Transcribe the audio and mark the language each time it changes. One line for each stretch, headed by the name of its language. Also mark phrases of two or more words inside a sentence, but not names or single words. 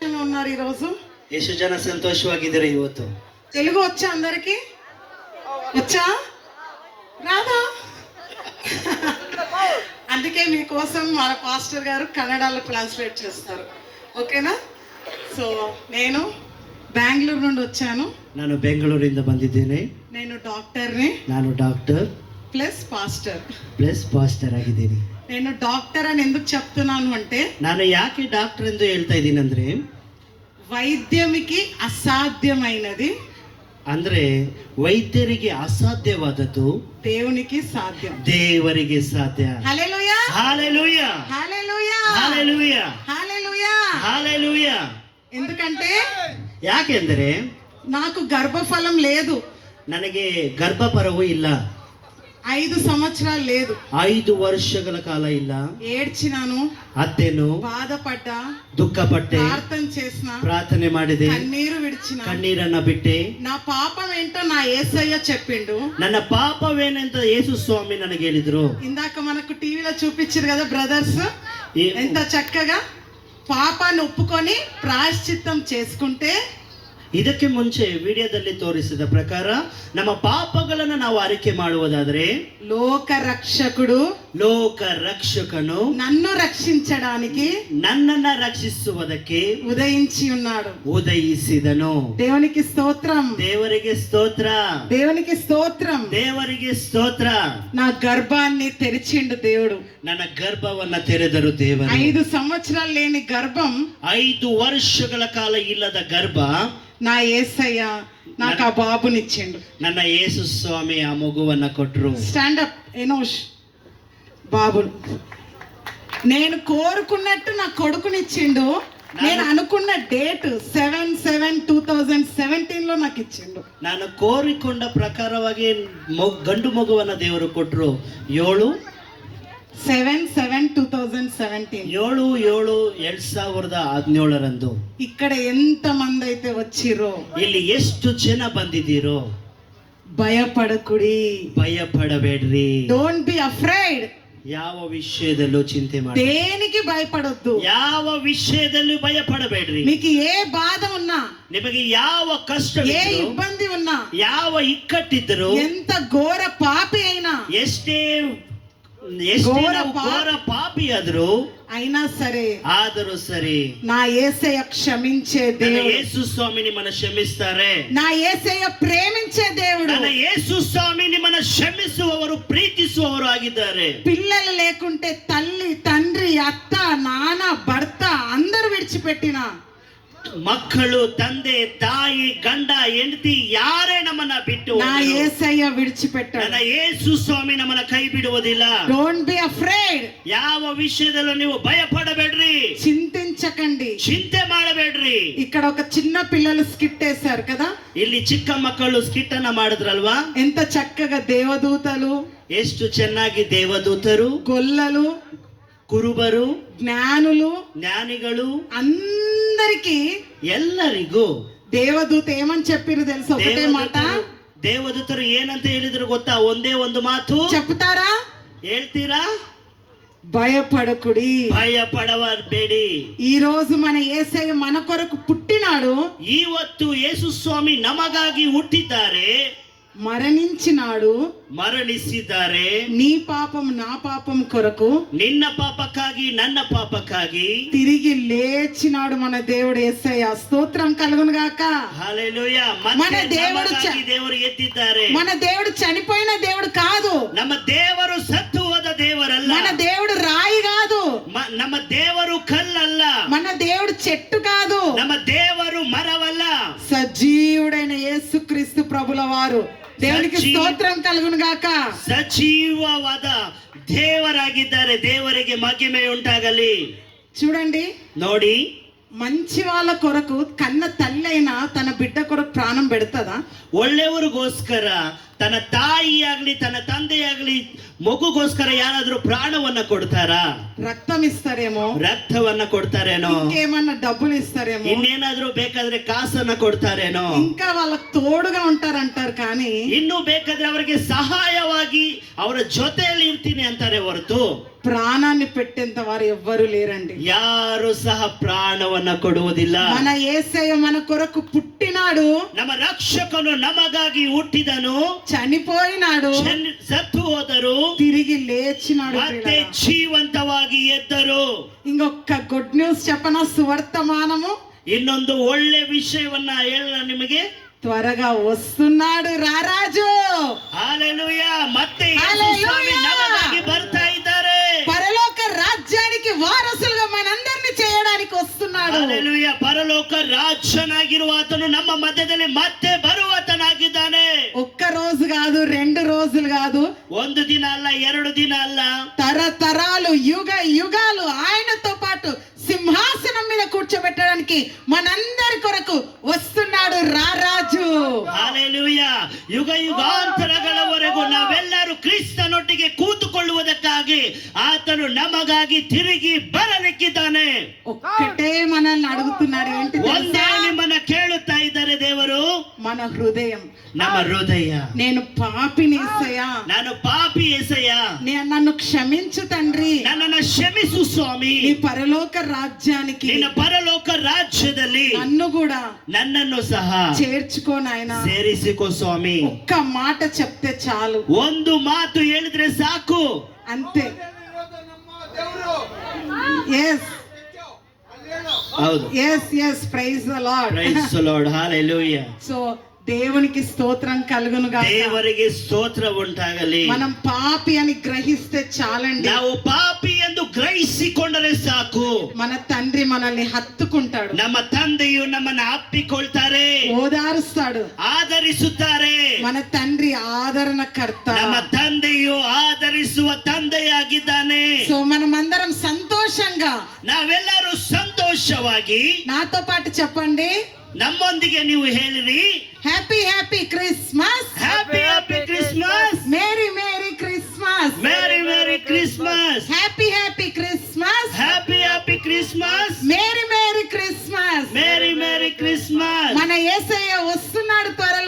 Telugu: ఉన్నారు ఈరోజు?
Kannada: ಎಷ್ಟು ಜನ ಸಂತೋಷವಾಗಿದ್ದೀರಾ ಇವತ್ತು?
Telugu: తెలుగు వచ్చా అందరికి? వచ్చా రాదా? అందుకే మీకోసం మన పాస్టర్ గారు కన్నడలో ట్రాన్స్లేట్ చేస్తారు. ఓకేనా? సో నేను బెంగళూరు నుండి వచ్చాను.
Kannada: ನಾನು ಬೆಂಗಳೂರಿಂದ ಬಂದಿದ್ದೇನೆ.
Telugu: నేను డాక్టర్ని.
Kannada: ನಾನು ಡಾಕ್ಟರ್
Telugu: ప్లస్
Kannada: ಪಾಸ್ಟರ್ ಆಗಿದ್ದೀನಿ.
Telugu: నేను డాక్టర్ అని ఎందుకు చెప్తున్నాను అంటే,
Kannada: ನಾನು ಯಾಕೆ ಡಾಕ್ಟರ್ ಎಂದು ಹೇಳ್ತಾ ಇದ್ದೀನಿ ಅಂದ್ರೆ,
Telugu: వైద్యమికి అసాధ్యమైనది
Kannada: ಅಂದ್ರೆ ವೈದ್ಯರಿಗೆ ಅಸಾಧ್ಯವಾದದ್ದು
Telugu: దేవునికి సాధ్యం.
Kannada: ದೇವರಿಗೆ ಸಾಧ್ಯ.
Telugu: హల్లెలూయా, హల్లెలూయా, హల్లెలూయా, హల్లెలూయా, హల్లెలూయా. హల్లెలూయా. ఎందుకంటే
Kannada: ಯಾಕೆಂದರೆ
Telugu: నాకు గర్భఫలం లేదు,
Kannada: ನನಗೆ ಗರ್ಭಫಲವೂ ಇಲ್ಲ.
Telugu: 5 సంవత్సరాలు లేదు.
Kannada: 5 ವರ್ಷಗಳ ಕಾಲ ಇಲ್ಲ.
Telugu: ఏడ్చినాను,
Kannada: ಅತ್ತೇನು,
Telugu: బాధపడ్డా,
Kannada: ದುಃಖಪಟ್ಟೆ,
Telugu: ప్రార్థన చేసిన,
Kannada: ಪ್ರಾರ್ಥನೆ ಮಾಡಿದೆ,
Telugu: కన్నీరు విడిచిన.
Kannada: ಕಣ್ಣೀರನ್ನ ಬಿಟ್ಟೆ.
Telugu: నా పాపం ఏంటో నా యేసయ్య చెప్పిండు.
Kannada: ನನ್ನ ಪಾಪವೇನೆಂತ ಯೇಸು ಸ್ವಾಮಿ ನನಗೆ ಹೇಳಿದ್ರು.
Telugu: ఇందాక మనకు టీవీలో చూపించారు కదా బ్రదర్స్, ఎంత చక్కగా పాపాన్ని ఒప్పుకొని ప్రాయశ్చిత్తం చేసుకుంటే,
Kannada: ಇದಕ್ಕೆ ಮುಂಚೆ ವಿಡಿಯೋದಲ್ಲಿ ತೋರಿಸಿದ ಪ್ರಕಾರ ನಮ್ಮ ಪಾಪಗಳನ್ನು ನಾವು ಅರಿಕೆ ಮಾಡುವುದಾದರೆ
Telugu: లోక రక్షకుడు,
Kannada: ಲೋಕ ರಕ್ಷಕನು
Telugu: నన్ను రక్షించడానికి
Kannada: ನನ್ನನ್ನ ರಕ್ಷಿಸುವುದಕ್ಕೆ
Telugu: ఉదయించి ఉన్నాడు.
Kannada: ಉದಯಿಸಿದನು.
Telugu: దేవునికి స్తోత్రం,
Kannada: ದೇವರಿಗೆ ಸ್ತೋತ್ರ,
Telugu: దేవునికి స్తోత్రం.
Kannada: ದೇವರಿಗೆ ಸ್ತೋತ್ರ.
Telugu: నా గర్భాన్ని తెరిచిండు దేవుడు.
Kannada: ನನ್ನ ಗರ್ಭವನ್ನ ತೆರೆದರು ದೇವರು.
Telugu: 5 సంవత్సరాలు లేని గర్భం,
Kannada: 5 ವರ್ಷಗಳ ಕಾಲ ಇಲ್ಲದ ಗರ್ಭ
Telugu: నా యేసయ్య నాకు ఆ బాబునిచ్చిండు.
Kannada: ನನ್ನ ಯೇಸು ಸ್ವಾಮಿ ಆ ಮಗುವನ್ನ ಕೊಟ್ಟರು.
Telugu: స్టాండప్ ఎనోష్ బాబు, నేను కోరుకున్నట్టు నా కొడుకునిచ్చిండు. నేను అనుకున్న డేట్ 7/7/2017 నాకు ఇచ్చిండు.
Kannada: ನಾನು ಕೋರಿಕೊಂಡ ಪ್ರಕಾರವಾಗಿ ಗಂಡು ಮಗುವನ್ನ ದೇವರು ಕೊಟ್ಟರು. 7/7/2017 7/7/2017
Telugu: ఇక్కడ ఎంత మంది అయితే వచ్చిరో,
Kannada: ಇಲ್ಲಿ ಎಷ್ಟು ಜನ ಬಂದಿದ್ದೀರೋ,
Telugu: భయపడకుడి,
Kannada: ಭಯಪಡಬೇಡ್ರಿ.
English: don't be afraid.
Kannada: ಯಾವ ವಿಷಯದಲ್ಲೂ ಚಿಂತೆ ಮಾಡಿ,
Telugu: దేనికి భయపడొద్దు.
Kannada: ಯಾವ ವಿಷಯದಲ್ಲೂ ಭಯಪಡಬೇಡ್ರಿ.
Telugu: మీకు ఏ బాధ ఉన్నా,
Kannada: ನಿಮಗೆ ಯಾವ ಕಷ್ಟ,
Telugu: ఏ ఇబ్బంది ఉన్నా,
Kannada: ಯಾವ ಇಕ್ಕಟ್ಟಿದ್ದರೂ,
Telugu: ఎంత ఘోర పాపి అయినా,
Kannada: ಎಷ್ಟೇ ಘೋರ ಪಾಪಿ ಆದರೂ ಆದರೂ ಸರಿ,
Telugu: నా యేసయ్య క్షమించే దేవుడు.
Kannada: ಯೇಸು ಸ್ವಾಮಿ ನಿಮ್ಮನ್ನು ಕ್ಷಮಿಸ್ತಾರೆ.
Telugu: నా యేసయ్య ప్రేమించే దేవుడు.
Kannada: ನನ್ನ ಯೇಸು ಸ್ವಾಮಿ ನಿಮ್ಮನ್ನು ಕ್ಷಮಿಸುವವರು, ಪ್ರೀತಿಸುವವರು ಆಗಿದ್ದಾರೆ.
Telugu: పిల్లలు లేకుంటే తల్లి, తండ్రి, అత్త, నాన్న, భర్త అందరూ విడిచిపెట్టిన,
Kannada: ಮಕ್ಕಳು, ತಂದೆ, ತಾಯಿ, ಗಂಡ, ಹೆಂಡತಿ ಯಾರೇ ನಮ್ಮನ್ನ ಬಿಟ್ಟು,
Telugu: నా యేసయ్య విడిచిపెట్టాడు.
Kannada: ನನ್ನ ಯೇಸು ಸ್ವಾಮಿ ನಮ್ಮನ್ನ ಕೈ ಬಿಡುವುದಿಲ್ಲ.
English: don't be afraid.
Kannada: ಯಾವ ವಿಷಯದಲ್ಲೂ ನೀವು ಭಯಪಡಬೇಡ್ರಿ,
Telugu: చింతించకండి,
Kannada: ಚಿಂತೆ ಮಾಡಬೇಡ್ರಿ.
Telugu: ఇక్కడ ఒక చిన్న పిల్లలు స్కిట్ వేశారు కదా,
Kannada: ಇಲ್ಲಿ ಚಿಕ್ಕ ಮಕ್ಕಳು ಸ್ಕಿಟ್ ಅನ್ನ ಮಾಡಿದ್ರಲ್ವಾ?
Telugu: ఎంత చక్కగా దేవదూతలు,
Kannada: ಎಷ್ಟು ಚೆನ್ನಾಗಿ ದೇವದೂತರು,
Telugu: గొల్లలు,
Kannada: ಕುರುಬರು,
Telugu: జ్ఞానిಗಳು అందరికి
Kannada: ಎಲ್ಲರಿಗೂ
Telugu: దేవదూత ఏమని చెప్పిరు తెలుసా? ఒకటే మాట.
Kannada: ದೇವದೂತರು ಏನಂತ ಹೇಳಿದ್ರು ಗೊತ್ತಾ? ಒಂದೇ ಒಂದು ಮಾತು
Telugu: చెప్తారా?
Kannada: ಹೇಳ್ತೀರಾ?
Telugu: భయపడకుడి,
Kannada: ಭಯಪಡಬೇಡಿ.
Telugu: ఈ రోజు మన యేసయ్య మన కొరకు పుట్టినాడు.
Kannada: ಇವತ್ತು ಯೇಸು ಸ್ವಾಮಿ ನಮಗಾಗಿ ಹುಟ್ಟಿದ್ದಾರೆ,
Telugu: మరణించినాడు,
Kannada: ಮರಣಿಸಿದ್ದಾರೆ.
Telugu: నీ పాపం నా పాపం కొరకు,
Kannada: ನಿನ್ನ ಪಾಪಕ್ಕಾಗಿ, ನನ್ನ ಪಾಪಕ್ಕಾಗಿ
Telugu: తిరిగి లేచినాడు మన దేవుడు యేసయ్య. స్తోత్రం కలుగును గాక. హల్లెలూయా. మన
Kannada: ದೇವರು ಎದ್ದಿದ್ದಾರೆ.
Telugu: మన దేవుడు చనిపోయిన దేవుడు కాదు.
Kannada: ನಮ್ಮ ದೇವರು ಸತ್ತು ಹೋದ ದೇವರಲ್ಲ.
Telugu: మన దేవుడు రాయి కాదు.
Kannada: ನಮ್ಮ ದೇವರು ಕಲ್ಲಲ್ಲ.
Telugu: మన దేవుడు చెట్టు కాదు.
Kannada: ನಮ್ಮ ದೇವರು ಮರವಲ್ಲ.
Telugu: సజీవుడైన యేసుక్రీస్తు ప్రభుల వారు. దేవునికి స్తోత్రం కలుగును గాక.
Kannada: ಸಜೀವವಾದ ದೇವರಾಗಿದ್ದಾರೆ. ದೇವರಿಗೆ ಮಹಿಮೆ ಉಂಟಾಗಲಿ.
Telugu: చూడండి,
Kannada: ನೋಡಿ,
Telugu: మంచి వాళ్ళ కొరకు కన్న తల్లి అయినా తన బిడ్డ కొరకు ప్రాణం పెడతదా?
Kannada: ಒಳ್ಳೆಯವರಿಗೋಸ್ಕರ ತನ್ನ ತಾಯಿಯಾಗ್ಲಿ ತನ್ನ ತಂದೆಯಾಗ್ಲಿ ಮಗುಗೋಸ್ಕರ ಯಾರಾದ್ರೂ ಪ್ರಾಣವನ್ನ ಕೊಡ್ತಾರಾ?
Telugu: రక్తం ఇస్తారేమో,
Kannada: ರಕ್ತವನ್ನ ಕೊಡ್ತಾರೇನೋ?
Telugu: ఇంకేమన్నా డబ్బులు ఇస్తారేమో,
Kannada: ಇನ್ನೇನಾದ್ರೂ ಬೇಕಾದ್ರೆ ಕಾಸನ್ನ ಕೊಡ್ತಾರೇನೋ?
Telugu: ఇంకా వాళ్ళకి తోడుగా ఉంటారంటారు కానీ
Kannada: ಇನ್ನು ಬೇಕಾದ್ರೆ ಅವರಿಗೆ ಸಹಾಯವಾಗಿ ಅವರ ಜೊತೆಯಲ್ಲಿ ಇರ್ತೀನಿ ಅಂತಾರೆ ಹೊರತು
Telugu: ప్రాణాన్ని పెట్టేంత వారు ఎవ్వరూ లేరండి.
Kannada: ಯಾರು ಸಹ ಪ್ರಾಣವನ್ನ ಕೊಡುವುದಿಲ್ಲ.
Telugu: మన యేసయ్య మన కొరకు పుట్టినాడు,
Kannada: ನಮ್ಮ ರಕ್ಷಕನು ನಮಗಾಗಿ ಹುಟ್ಟಿದನು,
Telugu: చనిపోయినాడు,
Kannada: ಸತ್ತು ಹೋದರು,
Telugu: తిరిగి లేచినాడు.
Kannada: ಮತ್ತೆ ಜೀವಂತವಾಗಿ ಎದ್ದರು.
Telugu: ఇంకొక
English: good news
Telugu: చెప్పనా? సువర్తమానము,
Kannada: ಇನ್ನೊಂದು ಒಳ್ಳೆ ವಿಷಯವನ್ನ ಹೇಳ ನಿಮಗೆ.
Telugu: త్వరగా వస్తున్నాడు రారాజు. హల్లెలూయా.
Kannada: ಮತ್ತೆ
Telugu: హల్లెలూయా.
Kannada: ಯೇಸು ಸ್ವಾಮಿ ನಮಗಾಗಿ ಬರ್ತಾ ಇದ್ದಾರೆ.
Telugu: పరలోక రాజ్యానికి వారసులుగా మనందరినీ చేయడానికి వస్తున్నాడు.
Kannada: ಹల్లೆಲೂಯಾ. ಪರಲೋಕ ರಾಜನಾಗಿರುವ ಆತನು ನಮ್ಮ ಮಧ್ಯದಲ್ಲಿ ಮತ್ತೆ ಬರುವಾತನಾಗಿದ್ದಾನೆ.
Telugu: ఒక్క రోజు కాదు, 2 రోజులు కాదు,
Kannada: ಒಂದು ದಿನ ಅಲ್ಲ, 2 ದಿನ ಅಲ್ಲ,
Telugu: తరతరాలు యుగ యుగాలు ఆయనతో పాటు సింహాసనం మీద కూర్చోబెట్టడానికి మనందరి కొరకు వస్తున్నాడు రారాజు.
Kannada: ಹಲ್ಲೆಲೂಯಾ. ಯುಗ ಯುಗಾಂತರಗಳವರೆಗೂ ನಾವೆಲ್ಲರೂ ಕ್ರಿಸ್ತನೊಟ್ಟಿಗೆ ಕೂತುಕೊಳ್ಳುವುದಕ್ಕಾಗಿ ಆತನು ನಮಗಾಗಿ ತಿರುಗಿ ಬರಲಿಕ್ಕಿದ್ದಾನೆ.
Telugu: ఒక్కటే మనల్ని అడుగుతున్నాడు, ఏంటి
Kannada: ಒಂದೇ
Telugu: తెలుసా?
Kannada: ನಿಮ್ಮನ್ನ ಕೇಳುತ್ತಾ ಇದ್ದಾರೆ ದೇವರು.
Telugu: మన హృదయం.
Kannada: ನಮ್ಮ ಹೃದಯ.
Telugu: నేను పాపిని యేసయ్యా,
Kannada: ನಾನು ಪಾಪಿ యేసయ్య,
Telugu: నన్ను క్షమించు తండ్రి,
Kannada: ನನ್ನನ್ನು ಕ್ಷಮಿಸು ಸ್ವಾಮಿ.
Telugu: నీ పరలోక రాజ్యానికి
Kannada: ನಿನ್ನ ಪರಲೋಕ ರಾಜ್ಯದಲ್ಲಿ
Telugu: నన్ను కూడా
Kannada: ನನ್ನನ್ನು ಸಹ
Telugu: చేర్చుకో నాయనా.
Kannada: ಸೇರಿಸಿಕೋ ಸ್ವಾಮಿ.
Telugu: ఒక్క మాట చెప్తే చాలు,
Kannada: ಒಂದು ಮಾತು ಹೇಳಿದ್ರೆ ಸಾಕು.
Telugu: అంతే. ఎస్
Kannada: ಹೌದು.
English: yes yes praise the Lord. praise the Lord.
Kannada: ಹಲ್ಲೆಲೂಯಾ.
Telugu: సో దేవునికి స్తోత్రం కలుగును గాక.
Kannada: ದೇವರಿಗೆ ಸ್ತೋತ್ರ ಉಂಟಾಗಲಿ.
Telugu: మనం పాపి అని గ్రహిస్తే చాలండి.
Kannada: ನಾವು ಪಾಪಿ ಎಂದು ಗ್ರಹಿಸಿಕೊಂಡರೆ ಸಾಕು.
Telugu: మన తండ్రి మనల్ని హత్తుకుంటాడు,
Kannada: ನಮ್ಮ ತಂದೆಯು ನಮ್ಮನ್ನು ಅಪ್ಪಿಕೊಳ್ತಾರೆ,
Telugu: ఓదారుస్తాడు.
Kannada: ಆದರಿಸುತ್ತಾರೆ.
Telugu: మన తండ్రి ఆదరణకర్త.
Kannada: ನಮ್ಮ ತಂದೆಯು ಆದರಿಸುವ ತಂದೆಯಾಗಿದ್ದಾನೆ.
Telugu: సో మనమందరం సంతోషంగా,
Kannada: ನಾವೆಲ್ಲರೂ ಸಂತೋಷವಾಗಿ,
Telugu: నాతో పాటు చెప్పండి,
Kannada: ನಮ್ಮೊಂದಿಗೆ ನೀವು ಹೇಳಿರಿ,
English: happy happy Christmas, happy happy Christmas, merry merry Christmas, merry merry Christmas, happy happy Christmas, happy happy Christmas, merry merry Christmas. merry merry Christmas.
Telugu: మన యేసయ్య వస్తున్నాడు త్వరలో,